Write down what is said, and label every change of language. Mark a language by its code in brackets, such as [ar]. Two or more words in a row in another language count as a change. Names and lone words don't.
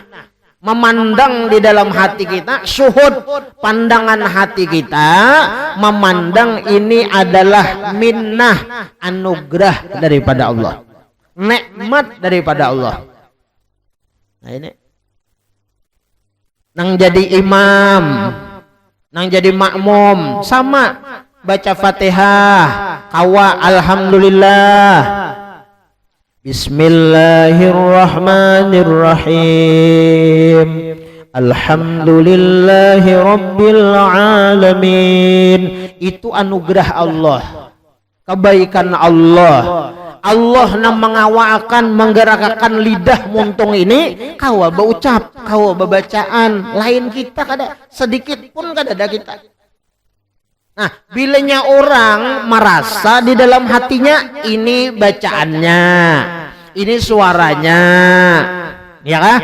[bjn] Memandang di dalam hati kita, syuhud, pandangan hati kita, memandang ini adalah minnah, anugerah daripada Allah. Nikmat daripada Allah. Nah ini. Nang jadi imam, nang jadi makmum sama baca Fatihah kawa [ar] الحمد لله بسم الله الرحمن الرحيم الحمد لله رب العالمين. [bjn] Itu anugerah Allah, kebaikan Allah. Allah yang mengawakan, menggerakkan lidah muntung ini kawa berucap, kawa bebacaan. Lain kita kada sedikit pun kada ada kita. Nah, bilanya orang merasa di dalam hatinya ini bacaannya, ini suaranya, ya kan?